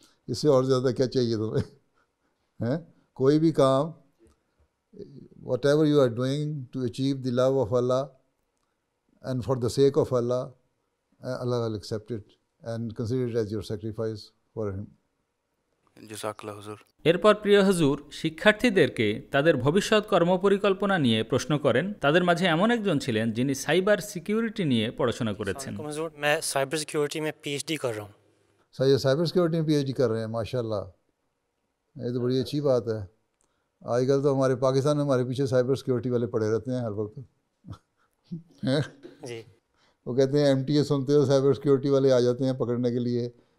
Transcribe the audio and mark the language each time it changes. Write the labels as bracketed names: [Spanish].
[Urdu] اس سے اور زیادہ کیا چاہیے تمہیں؟ کوئی بھی کام [English] Whatever you are doing to achieve the love of Allah and for the sake of Allah, Allah will accept it and consider it as your sacrifice for him. [Bangla] জাযাকাল্লাহ হুজুর. এরপর প্রিয় হুজুর শিক্ষার্থীদেরকে তাদের ভবিষ্যৎ কর্মপরিকল্পনা নিয়ে প্রশ্ন করেন. তাদের মাঝে এমন একজন ছিলেন যিনি সাইবার সিকিউরিটি নিয়ে পড়াশোনা করেছেন. [Urdu] میں سائبر سیکیورٹی میں پی ایچ ڈی کر رہا ہوں. سائبر سیکیورٹی میں پی ایچ ڈی کر رہے ہیں, ماشاء اللہ, یہ تو بڑی اچھی بات ہے. آج کل تو ہمارے پاکستان میں ہمارے پیچھے سائبر سیکیورٹی والے پڑے رہتے ہیں ہر وقت. جی وہ کہتے ہیں ایم ٹی اے سنتے ہو, سائبر سیکیورٹی والے آ جاتے ہیں پکڑنے کے لیے.